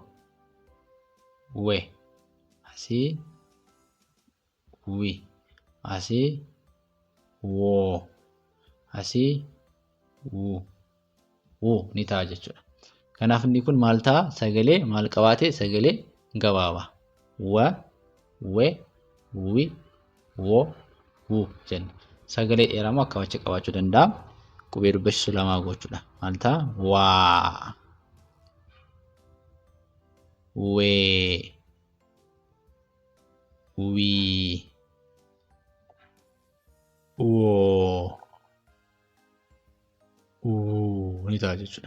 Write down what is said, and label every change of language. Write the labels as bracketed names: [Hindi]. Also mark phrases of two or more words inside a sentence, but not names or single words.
[Oromo] We asii wi asii woo asii wuu ni ta'a jechuudha. Kanaaf inni kun maal ta'a? Sagalee maal qabaate? Sagalee gabaabaa. Wa, we, wi, woo, wuu jenna. Sagalee dheeraa akkamitti qabaachuu danda'a? Qubee dubbachistuu lamaa gochuudha. Maal ta'a? Waa, wee, wii, woo, wuu ni ta'a jechuudha.